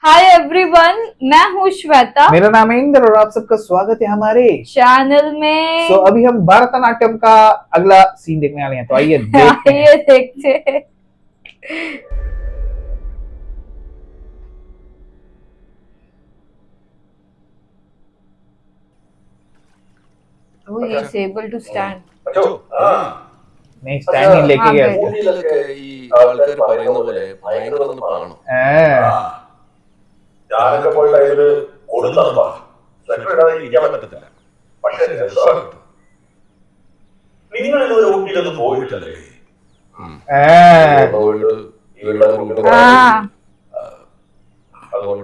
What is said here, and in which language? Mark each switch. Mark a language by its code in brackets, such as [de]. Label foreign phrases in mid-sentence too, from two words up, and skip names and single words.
[en] Hi everyone, [hi] मैं हूँ श्वेता। मेरा नाम है इंद्र और आप सबका स्वागत है हमारे चैनल में। अभी हम भरतनाट्यम का अगला सीन देखने वाले हैं, तो आइए देखते हैं। आइए देखते हैं। [en] Oh, he is able to stand. [hi] नहीं, स्टैंड नहीं लेके गया इसको। [ml] ഊട്ടിയിലൊക്കെ ഈ ആൾക്കാർ പറയുന്ന പോലെ ഭയങ്കര തണുപ്പാണോ? ഞാനൊക്കെ പോയ ടൈമില് കൊടും തണുപ്പാ. സ്വെറ്റർ ഇടാതെ ഇരിക്കാൻ പറ്റത്തില്ല. പക്ഷേ രസമാണ്. നിങ്ങൾ ഇതുവരെ ഊട്ടിയിലൊന്നും പോയിട്ടില്ലേ? പോയിട്ട് ഇവിടെ അതുകൊണ്ട്